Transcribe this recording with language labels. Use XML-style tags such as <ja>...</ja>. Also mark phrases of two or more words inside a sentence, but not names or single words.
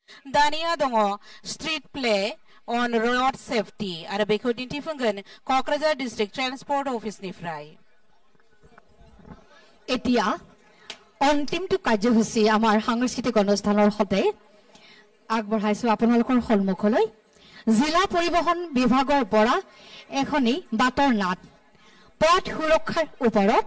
<brx>दानिया दङ</brx> <en>street play on road safety</en> <brx>आरो बेखौ दिन्थिफुंगोन कक्राझार डिस्ट्रिक्ट ट्रान्सपोर्ट अफिसनिफ्राय</brx> <as>এতিয়া অন্তিমটো কাৰ্যসূচী আমাৰ সাংস্কৃতিক অনুষ্ঠানৰ সৈতে আগবঢ়াইছো আপোনালোকৰ সন্মুখলৈ জিলা পৰিবহণ বিভাগৰ পৰা এখনি বাটৰ নাট পথ সুৰক্ষাৰ ওপৰত</as>